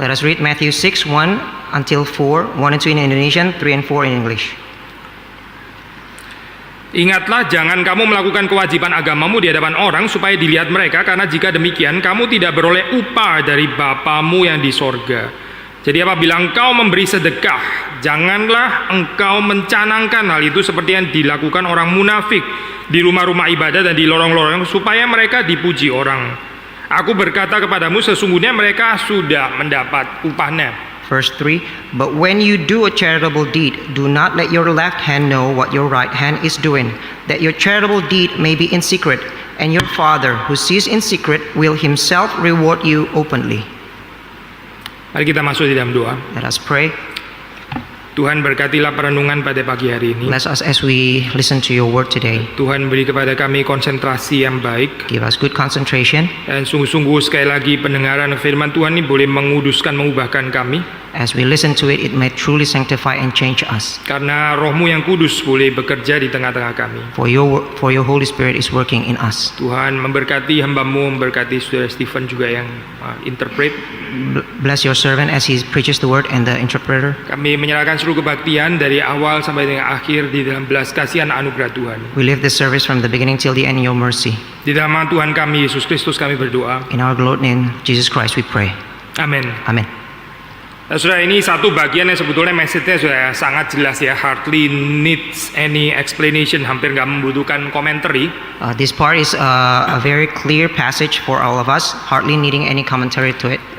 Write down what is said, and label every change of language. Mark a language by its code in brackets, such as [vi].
[en] Let us read Matthew 6, 1 until 4, 1 and 2 in Indonesian, 3 and 4 in English. [id] Ingatlah, jangan kamu melakukan kewajiban agamamu di hadapan orang supaya dilihat mereka, karena jika demikian kamu tidak beroleh upah dari Bapamu yang di sorga. Jadi apabila engkau memberi sedekah, janganlah engkau mencanangkan hal itu seperti yang dilakukan orang munafik di rumah-rumah ibadah dan di lorong-lorong supaya mereka dipuji orang. Aku berkata kepadamu, sesungguhnya mereka sudah mendapat upahnya. [en] Verse 3, but when you do a charitable deed, do not let your left hand know what your right hand is doing, that your charitable deed may be in secret, and your Father who sees in secret will himself reward you openly. [id] Mari kita masuk di dalam doa. [en] Let us pray. [id] Tuhan, berkatilah perenungan pada pagi hari ini. [en] Bless us as we listen to your word today. [id] Tuhan, beri kepada kami konsentrasi yang baik. [en] Give us good concentration. [id] Dan sungguh-sungguh sekali lagi pendengaran firman Tuhan ini boleh menguduskan, mengubahkan kami. [en] As we listen to it, it may truly sanctify and change us. [id] Karena Roh-Mu yang kudus boleh bekerja di tengah-tengah kami. [en] For your Holy Spirit is working in us. [id] Tuhan memberkati hamba-Mu, memberkati Saudara Stephen juga yang interpret. [en] Bless your servant as he preaches the word and the interpreter. [id] Kami menyerahkan seluruh kebaktian dari awal sampai dengan akhir di dalam belas kasihan anugerah Tuhan. [en] We live this service from the beginning till the end in your mercy. [id] Di dalam nama Tuhan kami Yesus Kristus kami berdoa. [en] In our Lord name Jesus Christ we pray. [id] Amin. [en] Amen. [id] Nah, saudara, ini satu bagian yang sebetulnya message-nya sudah sangat jelas ya, [en] hardly needs any explanation, [id] hampir nggak membutuhkan commentary. [en] This part is a very clear passage for all of us, hardly needing any commentary to it.